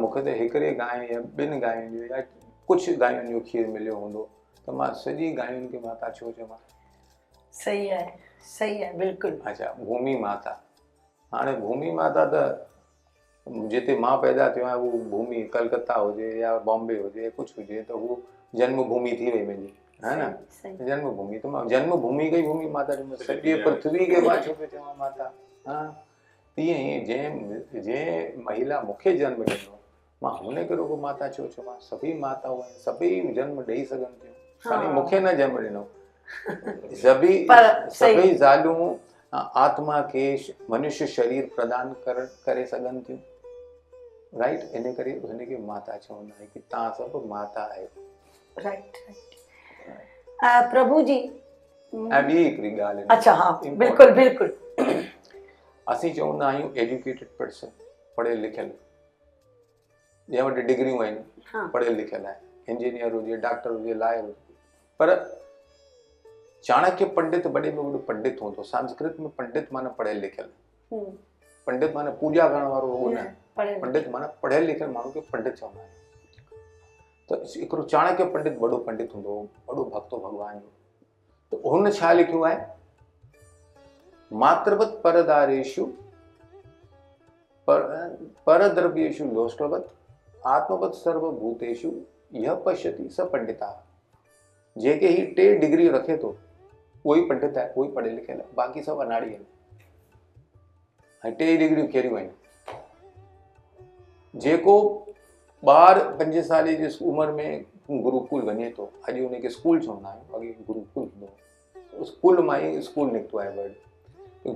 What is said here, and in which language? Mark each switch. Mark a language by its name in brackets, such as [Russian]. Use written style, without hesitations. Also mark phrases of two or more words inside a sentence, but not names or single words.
[Sindhi] मूंखे त हिकिड़े गांइ या 2 गांयुनि जो या कुझु गांयुनि जो खीर मिलियो हूंदो त मां सॼी गांयुनि खे माता छो चवां? सही आहे, सही आहे, बिल्कुलु। अच्छा, भूमि माता, हाणे भूमि माता त जिते मां पैदा थियो आहियां उहो भूमि कलकत्ता हुजे या बॉम्बे हुजे, कुझु हुजे, त उहो जन्म भूमि थी वई मुंहिंजी, है न? जन्म भूमि, त मां जन्म भूमि खे भूमि माता चवंदुसि, सॼे पृथ्वी खे मां छो पियो चवां माता? हाँ, तीअं ई जंहिं महिला मूंखे जन्म ॾिनो, मां हुनखे रुॻो माता छो चवां? सभई माताऊं आहिनि, सभई जन्म ॾेई सघनि थियूं, खाली मूंखे न जन्म ॾिनो। सभई ज़ालूं आत्मा खे मनुष्य शरीर प्रदान करे सघनि थियूं, राइट। इन करे हुनखे माता चवंदा आहिनि कि तव्हां सभु माता आहियो, [English] right right. [Sindhi] प्रभु जी ऐं ॿी हिकिड़ी ॻाल्हि, अच्छा हाँ बिल्कुलु बिल्कुलु, असीं चवंदा आहियूं [English] educated person, [Sindhi] पढ़ियल लिखियल, जंहिं वटि डिग्रियूं आहिनि, पढ़ियल लिखियल आहे, इंजीनियर हुजे, डॉक्टर हुजे, लॉयर हुजे, पर चाणक्य पंडित वॾे में वॾो पंडित हूंदो। संस्कृत में पंडित माना पढ़ियल लिखियल, पंडित माना पूॼा करण वारो हो न, पंडित माना पढ़ियल लिखियल माण्हू खे पंडित चवंदा आहिनि। त हिकिड़ो चाणक्य पंडित वॾो पंडित हूंदो, वॾो भक्त हो भॻवान जो, त हुन छा लिखियो आहे? [Sanskrit] मातृवत परदारेषु परद्रव्येषु लोष्टवत आत्मवत सर्वभूतेषु यह पश्यति स पंडिता। [Sindhi] जेके ही 3 डिग्री रखे थो उहो ई पंडित आहे, उहो ई पढ़ियल लिखियल आहे, बाक़ी सभु अनाड़ी आहिनि। ऐं 3 डिग्रियूं कहिड़ियूं आहिनि? जेको ॿार 5 साल जी उमिरि में गुरुकुल वञे थो, अॼु उनखे स्कूल चवंदा आहियूं, अॻे गुरुकुल हूंदो, स्कूल मां ई स्कूल निकितो आहे वर्ड।